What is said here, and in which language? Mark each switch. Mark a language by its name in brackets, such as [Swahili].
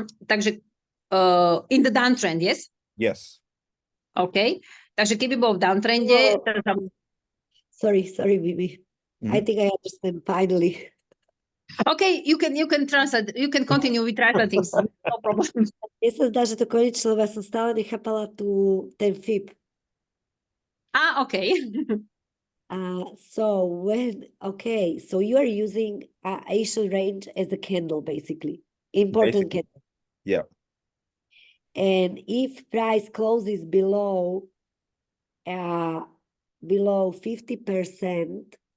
[English] Takže in the downtrend, yes? Yes. [Slovak] OK. Takže keby bol v downtrende... [English] Sorry, Bibi. I think I understand finally. OK, you can translate, you can continue with translating. No problem. [Slovak] Mne sa zdá, že to konečne, lebo ja som stále nechápala ten FIB. [English] OK. So you are using Asian range as a candle, basically. Important candle. Yeah. And if price closes below 50%.